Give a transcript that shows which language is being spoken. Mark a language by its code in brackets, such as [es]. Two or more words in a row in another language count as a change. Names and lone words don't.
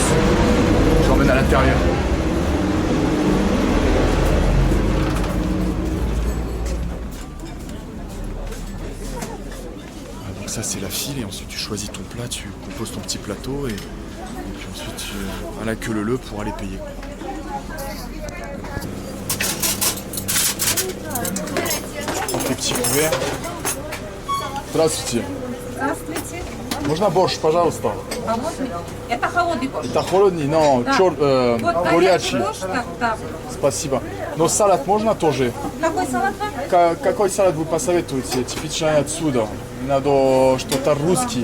[fr] Je vous emmène à l'intérieur. Ça c'est la file et ensuite tu choisis ton plat, tu composes ton petit plateau et puis ensuite tu à la queue leu pour aller payer. Prends tes petits couverts. [ru] Здравствуйте. Здравствуйте. Можно борщ, пожалуйста? Это холодный борщ. Это холодный, но Вот горячий. борщ, да. Спасибо. Но салат можно тоже? Какой салат? Какой салат вы посоветуете? Типичный отсюда. Надо что-то русский.